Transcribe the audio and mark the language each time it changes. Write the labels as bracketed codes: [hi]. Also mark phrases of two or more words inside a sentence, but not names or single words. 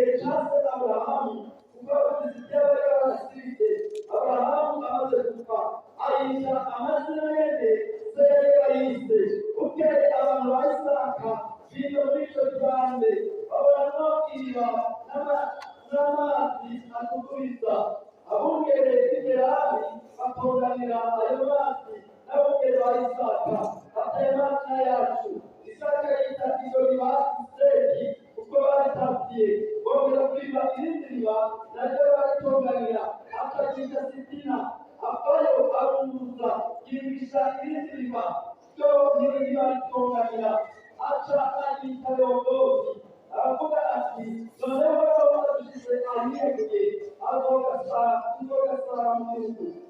[rn] cyase Abrahamu kuko abafite bari barasibye Abrahamu amaze gupfa ayita amazina yene yise ukeye abantu ba Isaka biga muri icyo kibande babona iriba n'amazi atuguriza abungere b'Igerari batonganira ayo mazi n'abungere ba Isaka ateye amazi yacu Isaka yita iryo riba Iseki kuko baritavye bongera kuriba irindi riba naryo baritonganira akaryita Sitina avayo arunguza yigisha irindi riba ryo ntiriba ritonganira aca aryita Rehobothi aravuga ati noneho badushize ahiyegeye azogasara mu gihugu